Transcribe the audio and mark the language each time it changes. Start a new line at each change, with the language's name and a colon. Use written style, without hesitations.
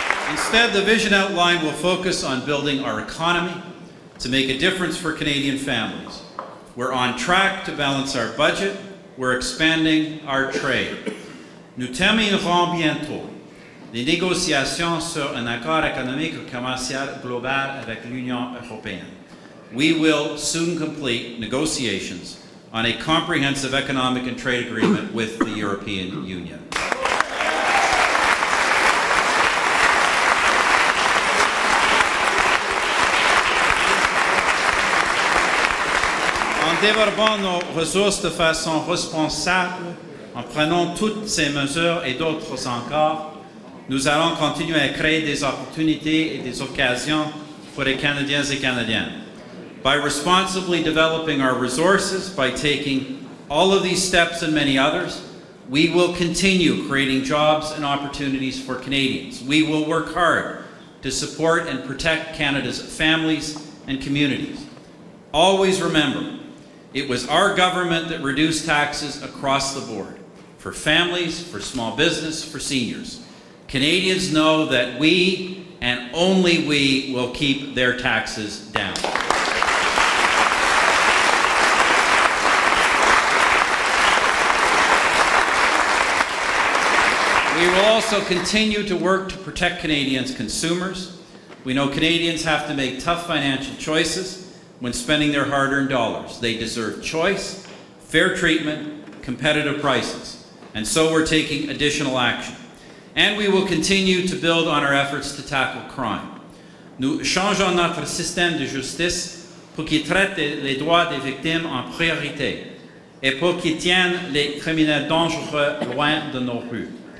English: Instead, the vision outline will focus on building our economy to make a difference for Canadian families. We're on track to balance our budget. We're expanding our trade.
French: Nous terminerons bientôt les négociations sur un accord économique et commercial global avec l'Union européenne.
English: We will soon complete negotiations on a comprehensive economic and trade agreement with the European Union.
French: En développant nos ressources de façon responsable, en prenant toutes ces mesures et d'autres encore, nous allons continuer à créer des opportunités et des occasions pour les Canadiens et Canadiennes.
English: By responsibly developing our resources, by taking all of these steps and many others, we will continue creating jobs and opportunities for Canadians. We will work hard to support and protect Canada's families and communities. Always remember, it was our government that reduced taxes across the board, for families, for small business, for seniors. Canadians know that we, and only we, will keep their taxes down. We will also continue to work to protect Canadians' consumers. We know Canadians have to make tough financial choices when spending their hard-earned dollars. They deserve choice, fair treatment, competitive prices, and so we're taking additional action. And we will continue to build on our efforts to tackle crime.
French: Nous changeons notre système de justice pour qu'il traite les droits des victimes en priorité et pour qu'il tienne les criminels dangereux loin de nos rues.